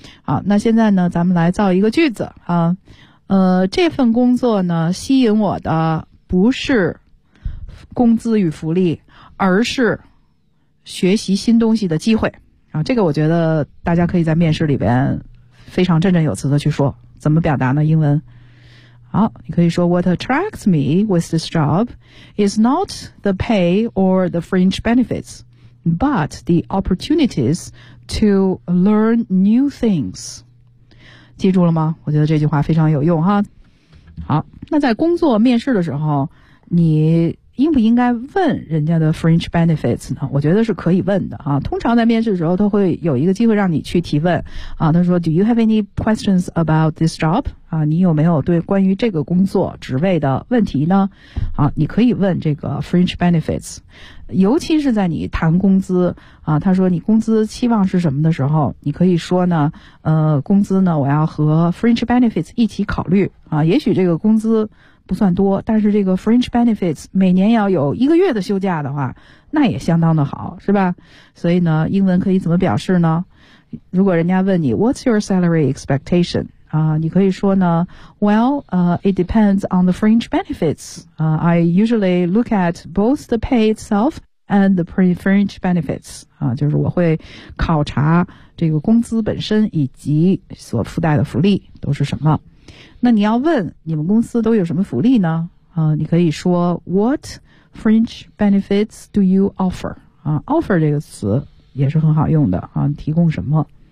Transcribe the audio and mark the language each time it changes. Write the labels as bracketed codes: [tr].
[zh] 好，那现在呢咱们来造一个句子啊。这份工作呢吸引我的不是工资与福利，而是学习新东西的机会啊。这个我觉得大家可以在面试里边非常振振有词的去说，怎么表达呢？英文好，你可以说 [en] What attracts me with this job is not the pay or the fringe benefits but the opportunities to learn new things。 [zh] 记住了吗？我觉得这句话非常有用哈。好，那在工作面试的时候，你应不应该问人家的 fringe benefits 呢？我觉得是可以问的啊。通常在面试的时候，都会有一个机会让你去提问啊。他说 [en] ，Do you have any questions about this job？ [zh] 啊，你有没有对关于这个工作职位的问题呢？啊，你可以问这个 fringe benefits， 尤其是在你谈工资啊，他说你工资期望是什么的时候，你可以说呢，工资呢，我要和 fringe benefits 一起考虑啊。也许这个工资不算多，但是这个 fringe benefits 每年要有一个月的休假的话，那也相当的好，是吧？所以呢，英文可以怎么表示呢？如果人家问你 [en] What's your salary expectation？ [zh] 啊，你可以说呢 [en] ，Well， it depends on the fringe benefits. I usually look at both the pay itself and the fringe benefits. [zh] 啊，就是我会考察这个工资本身以及所附带的福利都是什么。那你要问你们公司都有什么福利呢？你可以说 [en] What fringe benefits do you offer？ [zh] 啊 ，offer 这个词也是很好用的啊，提供什么？